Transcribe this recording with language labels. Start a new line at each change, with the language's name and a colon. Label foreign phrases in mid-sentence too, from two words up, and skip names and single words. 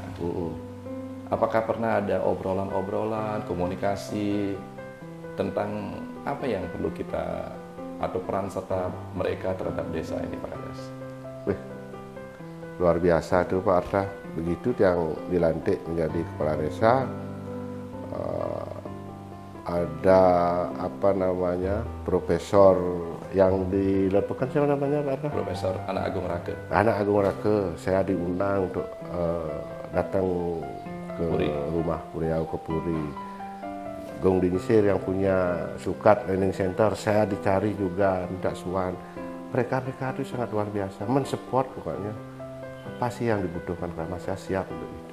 Indonesian: Apakah pernah ada obrolan-obrolan, komunikasi tentang apa yang perlu kita atau peran serta mereka terhadap desa ini Pak Kades? Luar biasa tuh Pak Arta. Begitu yang dilantik menjadi kepala desa, ada profesor yang dilepas siapa namanya Pak Arta? Profesor Anak Agung Rake. Anak Agung Rake. Saya diundang untuk datang ke rumah beliau ke Puri. Gong Dinisir yang punya Sukat Learning Center, saya dicari juga, minta suan. Mereka itu sangat luar biasa, mensupport pokoknya. Apa sih yang dibutuhkan Keramas, saya siap untuk itu.